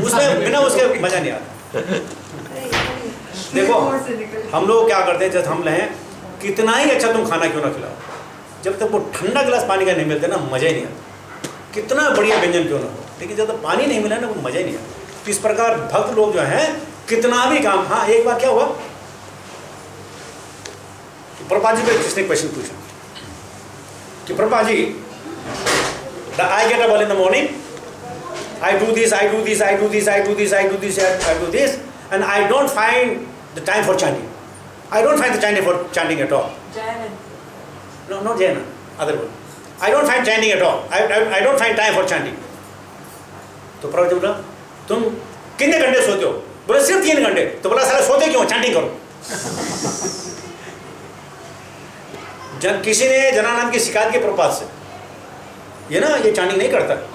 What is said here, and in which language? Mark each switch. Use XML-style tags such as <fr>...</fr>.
<hi>उसमें बिना उसके मज़ा नहीं आता। देखो हम लोग क्या करते हैं, जब हम रहें कितना ही अच्छा तुम खाना क्यों ना खिलाओ, जब तक वो ठंडा गिलास पानी का नहीं मिलता ना, मज़ा ही नहीं आता, कितना बढ़िया व्यंजन क्यों ना हो, लेकिन जब तक पानी नहीं मिला ना, वो मज़ा ही नहीं आता। तो इस प्रकार भक्त लोग जो हैं कितना भी काम, हाँ एक बार क्या हुआ, प्रभुपाद जी को किसने क्वेश्चन पूछा कि Prabhupada ji,</hi> <en>I get up early in the morning, I do this, I do this, I do this, I do this, I do this, I do this, and I don't find the time for chanting. I don't find the time for chanting at all. Jaina. No, not Jaina, other one. I don't find chanting at all, I don't find time for chanting.</en> <hi>तो प्रभु जी बोला तुम कितने घंटे सोते हो? बोले सिर्फ 3 घंटे। तो बोला सारा सोते क्यों, चैंटिंग करो। किसी ने जनानंद की शिकायत की प्रभुपाद से, ये ना ये चैंटिंग नहीं करता।</hi>